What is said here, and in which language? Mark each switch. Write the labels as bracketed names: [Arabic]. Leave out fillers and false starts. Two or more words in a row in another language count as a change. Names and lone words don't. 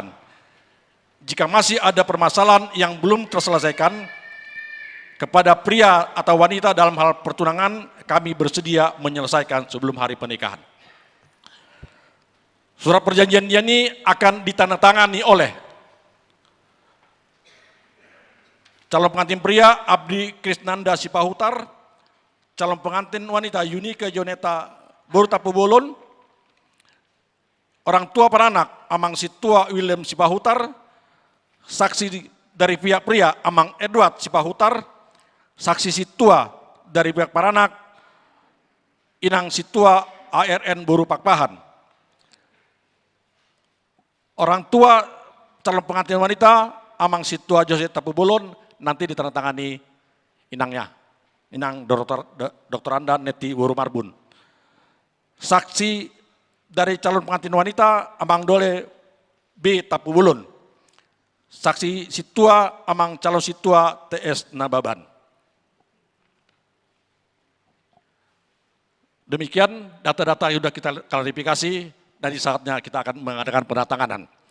[Indonesian] Jika masih ada permasalahan yang belum terselesaikan kepada pria atau wanita dalam hal pertunangan, kami bersedia menyelesaikan sebelum hari pernikahan. Surat perjanjian ini akan ditandatangani oleh calon pengantin pria Abdi Krisnanda Sipahutar, calon pengantin wanita Yunike Joneta Boru Tapubulun, orang tua para anak Amang Situa William Sipahutar, saksi dari pihak pria Amang Edward Sipahutar, saksi Situa dari pihak para anak Inang Situa ARN Boru Pakpahan. Orang tua calon pengantin wanita Amang Situa Joseph Tapubulun nanti ditandatangani inangnya, Inang Dr. Anda Neti Boru Marbun. Saksi dari calon pengantin wanita Amang Dole B Tapubulun. Saksi Situa Amang calon Situa TS Nababan. Demikian data-data yang sudah kita klarifikasi, dan di saatnya kita akan mengadakan penandatanganan.